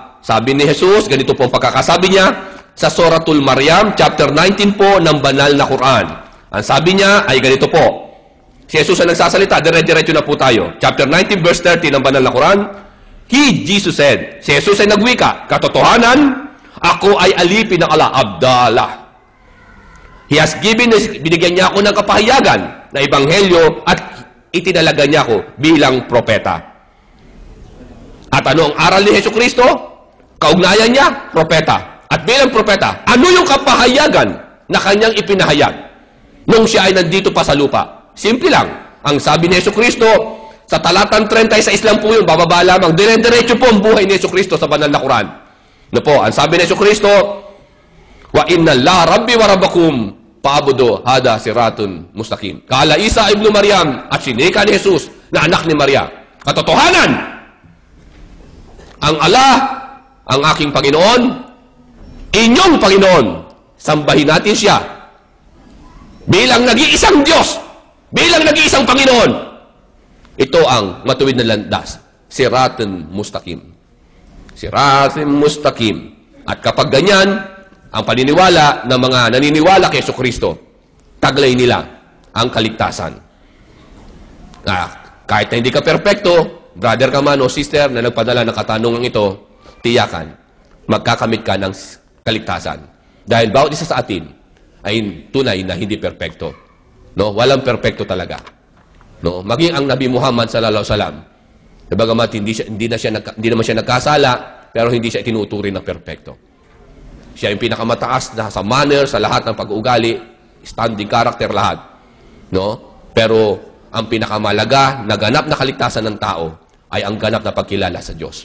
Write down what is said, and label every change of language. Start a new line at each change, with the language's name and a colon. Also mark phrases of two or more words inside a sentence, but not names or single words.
Filipino: Sabi ni Jesus, ganito po ang pagkakasabi niya sa Suratul Maryam, chapter 19 po ng banal na Quran. Ang sabi niya ay ganito po. Si Jesus ang nagsasalita, dire-diretso na po tayo. Chapter 19, verse 30 ng banal na Quran.
English: He, Jesus said,
Filipino: si Jesus ay nagwika, katotohanan, ako ay alipin ng Allah, Abdallah.
English: He has given,
Filipino: binigyan niya ako ng kapahayagan na ebanghelyo at itinalaga niya ako bilang propeta. At ano ang aral ni Jesucristo? Kaugnayan niya, propeta. At bilang propeta, ano yung kapahayagan na kanyang ipinahayag nung siya ay nandito pa sa lupa? Simple lang. Ang sabi ni Jesucristo, sa talatang 30 sa Islam po yun, bababa lamang, dire-diretso po ang buhay ni Jesucristo sa banal na Quran. No po, ang sabi ni Jesucristo,
Arabic: وإن لا ربي وربكم فاعبدوا هذا صراط مستقيم.
Filipino: Kala Isa ibn Maryam at sinika ni Jesus na anak ni Maria. Katotohanan, ang Allah, ang aking Panginoon, inyong Panginoon, sambahin natin siya bilang nag-iisang Diyos, bilang nag-iisang Panginoon. Ito ang matuwid na landas,
Arabic: صراط مستقيم. صراط مستقيم.
Filipino: At kapag ganyan, ang paniniwala ng mga naniniwala kay Jesucristo, taglay nila ang kaligtasan. Kahit na hindi ka perpekto, brother ka man o sister na nagpadala ng katanungan ito, tiyakan, magkakamit ka ng kaligtasan. Dahil bawat isa sa atin ay tunay na hindi perpekto. No? Walang perpekto talaga. No? Maging ang Nabi Muhammad
Arabic: صلى الله عليه وسلم,
Filipino: bagamat hindi naman siya nagkasala, pero hindi siya itinuturing na perpekto. Siya yung pinakamataas na sa manner, sa lahat ng pag-uugali,
English: standing character,
Filipino: lahat. No? Pero ang pinakamalaga na ganap na kaligtasan ng tao ay ang ganap na pagkilala sa Diyos.